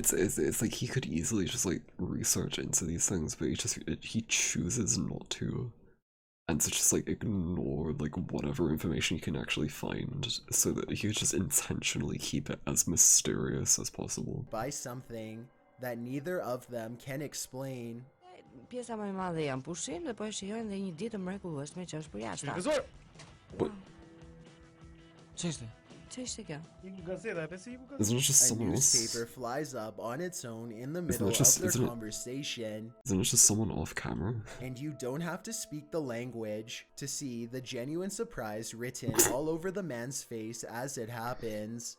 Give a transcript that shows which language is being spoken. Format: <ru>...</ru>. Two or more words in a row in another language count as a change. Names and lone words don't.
<en>It's like he could easily just like research into these things, but he chooses not to. And to just like ignore like whatever information he can actually find so that he could just intentionally keep it as mysterious as possible. By something that neither of them can explain.</en> <sq>Pjesa më e madhe janë pushim dhe po e shijojnë dhe një ditë mrekullueshme që është për jashtë.</sq> <en>What?</en> <sq>Ç'ishte? Ç'ishte kjo?</sq> <en>Isn't it just A someone else? newspaper flies up on its own in the Isn't middle it just- of their isn't it- conversation. Isn't it just someone off camera? And you don't have to speak the language to see the genuine surprise written all over the man's face as it happens.</en>